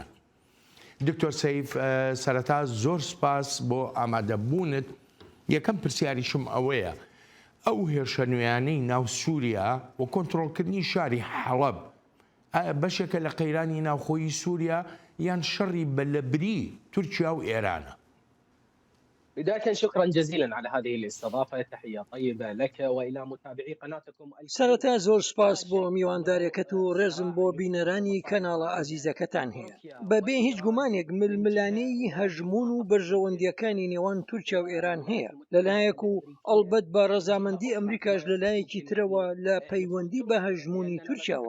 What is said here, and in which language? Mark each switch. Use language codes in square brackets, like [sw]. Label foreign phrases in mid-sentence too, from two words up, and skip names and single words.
[ckb] دکتۆر سەیف، سەرەتا زۆر سپاس بۆ ئامادەبوونت. یەکەم پرسیاریشم ئەوەیە ئەو هێرشە نوێیانەی ناو سووریا و کۆنتڕۆڵکردنی شاری حەڵەب بەشێکە لە قەیرانی ناوخۆیی سووریا یان شەڕی بەلەبری تورکیا و ئێرانە؟ [ar] بداية شكرا جزيلا على هذه الاستضافة. تحية طيبة لك وإلى متابعي قناتكم. [ckb] سەرەتا زۆر سپاس بۆ میواندارێکەت و ڕێزم بۆ بینەرانی کەناڵە ئازیزەکەتان هەیە. بەبێ هیچ گومانێک ململانەی هەژمون و بەرژەوەندیەکانی نێوان تورکیا و ئێران هەیە لەلایەک و ئەڵبەت بە ڕەزامەندی ئەمریکاش لەلایەکی ترەوە لە پەیوەندی بە هەژمونی تورکیاوە.